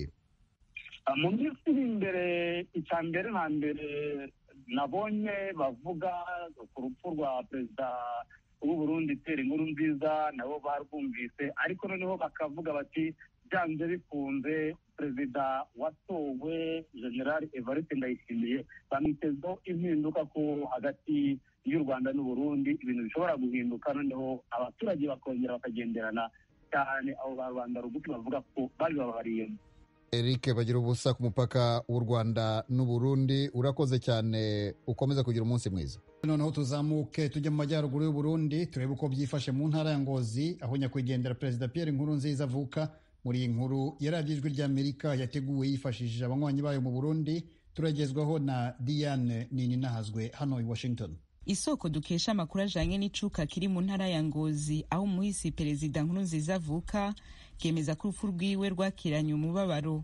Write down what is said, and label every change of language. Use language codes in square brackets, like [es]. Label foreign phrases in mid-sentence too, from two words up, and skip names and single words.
[rw] Mu minsi iri imbere, icya mbere na mbere nabonye bavuga ku rupfu rwa Perezida w'u Burundi Pierre Nkurunziza, nabo barwumvise, ariko noneho bakavuga bati byanze bikunze Perezida watowe General Evariste Ndayishimiye bamwitezeho impinduka, ko hagati y'u Rwanda n'u Burundi ibintu bishobora guhinduka, noneho abaturage bakongera bakagenderana cyane. Abo ba Rwanda rugufi bavuga ko babibabariyemo. Eric bagira ubusa ku mupaka w'u Rwanda n'Uburundi, urakoze cyane, ukomeza kugira umunsi mwiza. Noneho tuzamuke tujya mu majyaruguru y'u Burundi turebe uko byifashe mu ntara ya Ngozi aho nyakwigendera Perezida Pierre Nkurunziza avuka. Muri iyi nkuru ya radiyo Ijwi ry'Amerika yateguwe yifashishije abanywanyi bayo mu Burundi, turagezwaho na Diane Nininahazwe hano i Washington. [rn] Isoko dukesha amakuru ajanye n'icuka kiri mu ntara ya Ngozi aho umuhisi Perezida Nkurunziza avuka kemeza ko urupfu rwiwe rwakiranye umubabaro.